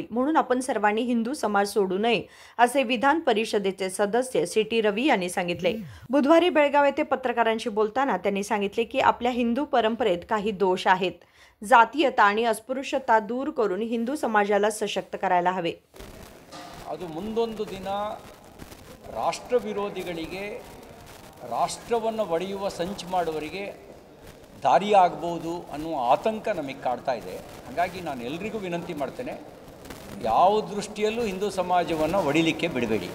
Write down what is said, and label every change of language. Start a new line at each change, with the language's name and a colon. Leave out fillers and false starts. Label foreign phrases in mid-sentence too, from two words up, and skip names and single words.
Marathi: म्हणून आपण सर्वांनी हिंदू समाज सोडू नये, असे विधान परिषदेचे सदस्य सी.टी. रवी यांनी सांगितले. बुधवारी बेळगाव येथे पत्रकारांशी बोलताना त्यांनी सांगितले की आपल्या हिंदू परंपरेत काही दोष आहेत. जातीयता आणि अस्पृश्यता दूर करून हिंदू समाजाला सशक्त करायला हवे.
Kannada: ಅದು ಮುಂದೊಂದು ದಿನ ರಾಷ್ಟ್ರ ವಿರೋಧಿಗಳಿಗೆ ರಾಷ್ಟ್ರವನ್ನು ಒಡೆಯುವ ಸಂಚು ಮಾಡುವವರಿಗೆ ದಾರಿಯಾಗಬಹುದು ಅನ್ನುವ ಆತಂಕ ನಮಗೆ ಕಾಡ್ತಾ ಇದೆ. ಹಾಗಾಗಿ ನಾನು ಎಲ್ಲರಿಗೂ ವಿನಂತಿ ಮಾಡ್ತೇನೆ, ಯಾವ ದೃಷ್ಟಿಯಲ್ಲೂ ಹಿಂದೂ ಸಮಾಜವನ್ನು ಒಡಿಲಿಕ್ಕೆ ಬಿಡಬೇಡಿ.